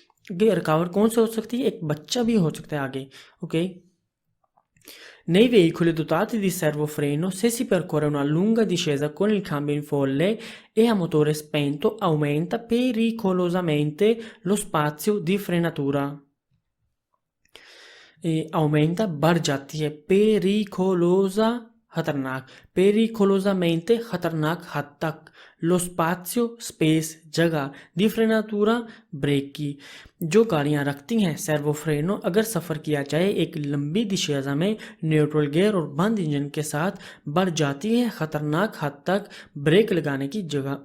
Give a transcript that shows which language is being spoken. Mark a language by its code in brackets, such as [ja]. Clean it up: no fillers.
[hi] रुकावट कौन सी हो सकती है, एक बच्चा भी हो सकता है आगे। [it] ओके, nei veicoli dotati di servofreno se si percorre una lunga discesa con il cambio in folle e a motore spento aumenta pericolosamente lo spazio di frenatura। [hi] aumenta बढ़ जाती है, pericolosa खतरनाक, pericolosamente खतरनाक हद तक, lo spazio स्पेस जगह, [it] di frenatura [hi] break की। जो गाड़ियाँ रखती हैं सर्वोफ्रेनो, अगर सफ़र किया जाए एक लंबी दिशेजा में न्यूट्रल गियर और बंद इंजन के साथ, बढ़ जाती है ख़तरनाक हद तक ब्रेक लगाने की जगह।